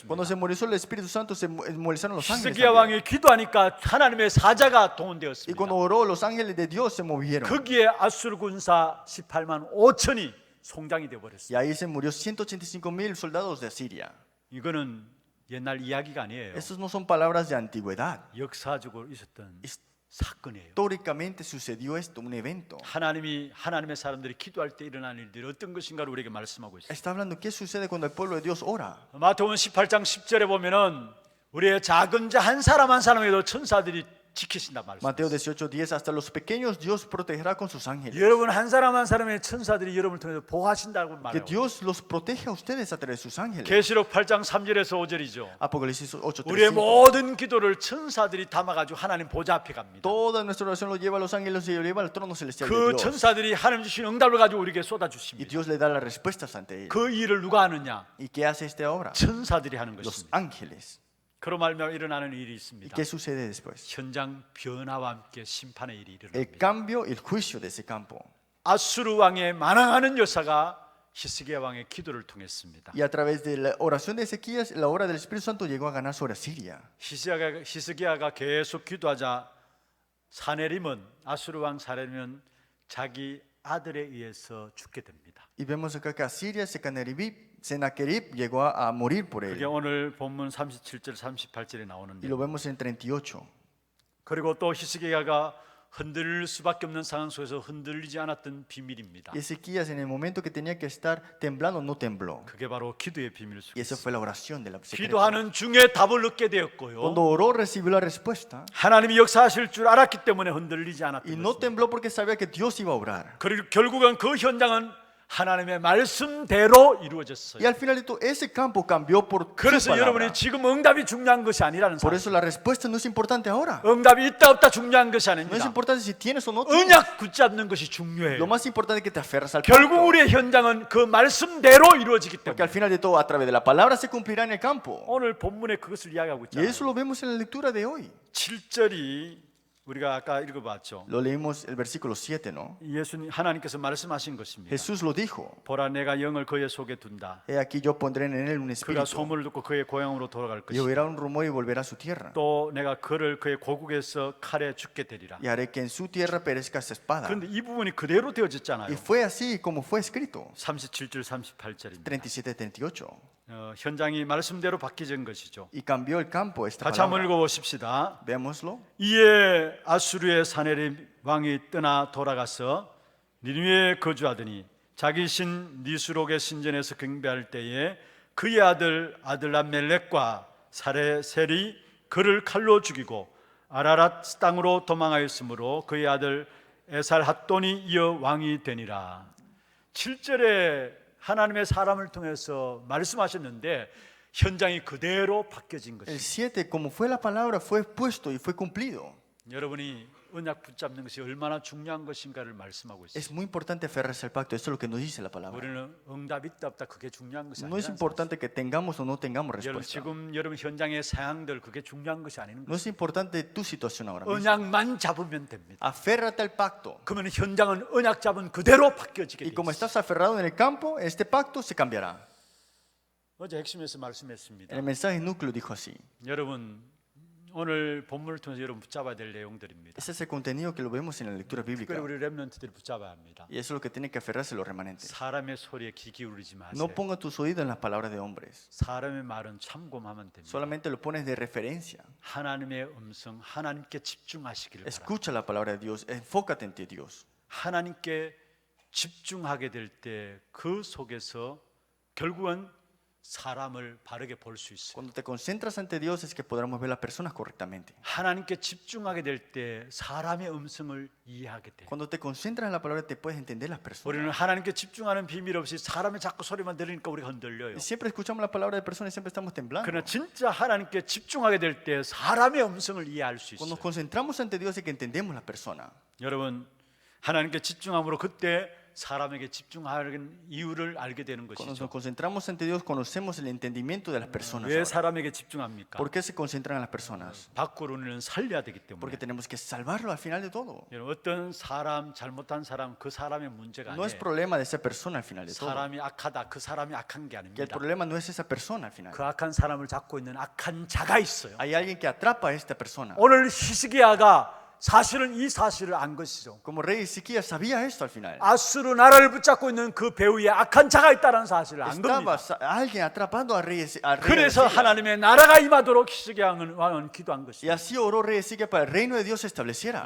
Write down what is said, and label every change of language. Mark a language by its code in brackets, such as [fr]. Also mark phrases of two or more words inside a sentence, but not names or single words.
[es] Cuando se movilizó el Espíritu Santo, se movilizaron los ángeles. [ko] 히스기야 [es] también. [ko] 왕이 기도하니까 하나님의 사자가 [es] Y [ko] 동원되었습니다. [es] cuando oró, los ángeles de Dios se movieron. [ko] 거기에 아수르 군사 18만 5천이 송장이 되어 버렸어요. [es] Y ahí se murió 185,000 soldados de Siria. [ko] 이거는 옛날 이야기가 아니에요. [es] Estos no son palabras de antigüedad. [ko] 역사적으로 있었던 사건이에요. [es] Históricamente sucedió esto, un evento. [ko] 하나님의 사람들이 기도할 때 일어나는 일들이 어떤 것인가를 우리에게 말씀하고 있어요. [es] Está hablando qué sucede cuando el pueblo de Dios ora. [ko] 마태복음 18장 10절에 보면은 우리의 작은 자 한 사람 한 사람에도 천사들이 지키신다 말씀. [es] Mateo 18:10, hasta los pequeños Dios protegerá con sus ángeles. [ko] 여러분 한 사람 한 사람의 천사들이 여러분을 통해서 보호하신다고 [es] Que [ko] 말해요. [es] Dios los proteja a ustedes a través de sus ángeles. [ko] 계시록 8장 3절에서 5절이죠. [es] Apocalipsis 8:3. [ko] 우리의 모든 기도를 천사들이 담아가지고 하나님 보좌 앞에 갑니다. [es] Toda nuestra oración lo lleva a los ángeles y lo lleva al trono celestial de [ko] 그 [es] Dios. [ko] 천사들이 하나님 주신 응답을 가지고 우리에게 [es] Y [ko] 쏟아주십니다. [es] Dios le da las respuestas ante él. [ko] 그 일을 누가 하느냐? [es] ¿Y qué hace esta obra? [ko] 천사들이 하는 [es] Los [ko] 것입니다. [es] ángeles. [ko] 그로 말미암아 일어나는 일이 [es] ¿Y [ko] 있습니다. [es] qué sucede después? [ko] 현장 변화와 함께 심판의 일이 [es] El [ko] 일어납니다. [es] cambio y el juicio de ese campo. [ko] 아수르 왕의 만왕하는 여사가 히스기야 왕의 기도를 통했습니다. [es] Y a través de la oración de Ezequías, la obra del Espíritu Santo llegó a ganar sobre Siria. [ko] 히스기야가 계속 기도하자 아수르 왕 사내림은 자기 아들에 의해서 죽게 됩니다. [es] Y vemos acá que Asiria, Sennacherib llegó a morir por [ko] 그게 [es] él. [ko] 오늘 본문 37절 38절에 [es] Y [ko] 나오는데, [es] lo vemos en 38. [ko] 그리고 또 히스기야가 흔들릴 수밖에 없는 상황 속에서 흔들리지 않았던 비밀입니다. [es] Y Ezequías, en el momento que tenía que estar temblando, no tembló. [ko] 그게 바로 기도의 비밀 [es] Y esa [ko] 속에 [es] fue la oración de la secreta. [ko] 기도하는 중에 답을 얻게 되었고요. [es] Cuando oró, recibió la respuesta. [ko] 하나님이 역사하실 줄 알았기 때문에 흔들리지 [es] Y [ko] 않았던 [es] no [ko] 것입니다. [es] tembló porque sabía que Dios iba a obrar. [ko] 그리고 결국은 그 현장은 하나님의 말씀대로 이루어졌어요. [es] Y al final de todo, ese campo cambió por su [ko] 그래서 [es] palabra. [ko] 여러분이 지금 응답이 중요한 것이 아니라는 [es] Por [ko] 사실. [es] eso la respuesta no es importante ahora. [ko] 응답이 있다 없다 중요한 것이 [es] No es [ko] 아닙니다. [es] importante si tienes o no tienes. [ko] 언약 붙잡는 것이 [es] Lo [ko] 중요해요. [es] más importante es que te aferras al [ko] 결국 [es] pacto. [ko] 우리의 현장은 그 말씀대로 이루어지기 [es] Porque al [ko] 때문에 [es] final de todo, a través de la palabra se cumplirá en el campo. [ko] 오늘 본문에 그것을 이야기하고 [es] Y eso [ko] 있잖아요. [es] lo vemos en la lectura de hoy. [ko] 7절이 우리가 아까 읽어봤죠. [es] Lo leímos el versículo 7, ¿no? [ko] 예수님 하나님께서 말씀하신 것입니다. [es] Jesús lo dijo. [ko] 보라 내가 영을 그의 속에 둔다. [es] He aquí yo pondré en él un [ko] 그가 [es] espíritu. [ko] 소문을 듣고 그의 고향으로 돌아갈 [es] Y [ko] 것이다. [es] oirá un rumor y volverá a su tierra. [ko] 또 내가 그를 그의 고국에서 칼에 죽게 되리라. [es] Y haré que en su tierra perezca esa espada. [ko] 그런데 이 부분이 그대로 되어졌잖아요. [es] Y fue así como fue escrito. [ko] 37절 38절입니다. [es] 37, 38. [ko] 현장이 말씀대로 바뀌어진 것이죠. [es] Y cambió el campo esta [ko] 같이 한번 [es] palabra. [ko] 읽어보십시다. [es] Veámoslo. [ko] 이에 아수르의 사내립 왕이 떠나 돌아가서 니느웨에 거주하더니 자기 신 니수록의 신전에서 경배할 때에 그의 아들 아들람멜렉과 사레셀이 그를 칼로 죽이고 아라랏 땅으로 도망하였으므로 그의 아들 에살핫돈이 이어 왕이 되니라. 7절에 하나님의 사람을 통해서 말씀하셨는데 현장이 그대로 바뀌어진 [es] El [ko] 것입니다. [es] 7, como fue la palabra, fue puesto y fue cumplido. [ko] 여러분이 언약 붙잡는 것이 얼마나 중요한 것인가를 말씀하고 있습니다. [es] Es muy importante aferrarse al pacto. Eso es lo que nos dice la palabra. [ko] 우리는 응답 있다 없다 그게 중요한 것이 [es] No es [ko] 아니라 [es] importante que tengamos o no tengamos [ko] 여러분 [es] respuesta. [ko] 지금 여러분 현장의 상황들 그게 중요한 것이 아닌 [es] No [ko] 거예요. [es] es importante tu situación ahora mismo. [ko] 언약만 잡으면 됩니다. [es] Aférrate al pacto. [ko] 그러면 현장은 언약 잡은 그대로 바뀌어지게 [es] Y [ko] 돼 [es] como [ko] 있어요. [es] estás aferrado en el campo, este pacto se cambiará. [ko] 어제 핵심에서 말씀했습니다. [es] En el mensaje núcleo dijo así. [ko] 여러분 오늘 본문을 통해서 여러분 붙잡아야 될 내용들입니다. [es] Ese es el contenido que lo vemos en la lectura bíblica. [ko] 특별히 우리 렘넌트들이 붙잡아야 합니다. [es] Y eso es lo que tienen que aferrarse los remanentes. [ko] 사람의 소리에 귀 기울이지 마세요. [es] No pongas tus oídos en las palabras de hombres. [ko] 사람의 말은 참고하면 됩니다. [es] Solamente lo pones de referencia. [ko] 하나님의 음성, 하나님께 집중하시기를 바랍니다. [es] Escucha la palabra de Dios. Enfócate en ti, Dios. [ko] 하나님께 집중하게 될 때 그 속에서 결국은 사람을 바르게 볼 수 있어요. [es] Cuando te concentras ante Dios es que podremos ver las personas correctamente. [ko] 하나님께 집중하게 될 때 사람의 음성을 이해하게 돼요. [es] Cuando te concentras en la palabra te puedes entender las personas. [ko] 우리는 하나님께 집중하는 비밀 없이 사람의 자꾸 소리만 들으니까 우리가 흔들려요. [es] Siempre escuchamos la palabra de personas y siempre estamos temblando. [ko] 그러나 진짜 하나님께 집중하게 될 때 사람의 음성을 이해할 수 [es] Cuando [ko] 있어요. [es] nos concentramos ante Dios es que entendemos la persona. [ko] 여러분 하나님께 집중함으로 그때 사람에게 집중하는 이유를 알게 되는 [es] Cuando [ko] 것이죠. [es] nos concentramos ante Dios conocemos el entendimiento de las personas. [ko] 왜 [es] ahora. [ko] 사람에게 집중합니까? [es] ¿Por qué se concentran en las personas? [ko] 밖으로 우리는 살려야 되기 때문에. [es] Porque tenemos que salvarlo al final de todo. [ko] 여러분, 어떤 사람 잘못한 사람 그 사람의 문제가 [es] No es [ko] 아니에요. [es] problema de esa persona al final de todo. [ko] 사람이 악하다 그 사람이 악한 게 [es] Que el [ko] 아닙니다. [es] problema no es esa persona al final. [ko] 그 악한 사람을 잡고 있는 악한 자가 있어요. [es] Hay alguien que atrapa a esta persona. [ko] 오늘 히스기야가 사실은 이 사실을 안 것이죠. [es] Como rey Ezequías sabía esto al final. [ko] 아수르 나라를 붙잡고 있는 그 배후에 악한 자가 있다는 사실을 안 [es] Estaba [ko] 겁니다. [es] alguien atrapando al rey de [ko] 그래서 [es] Asiria. [ko] 하나님의 나라가 임하도록 히스기야 왕은 기도한 [es] Y [ko] 것이죠. [es] así oró rey Ezequías para el reino de Dios se estableciera.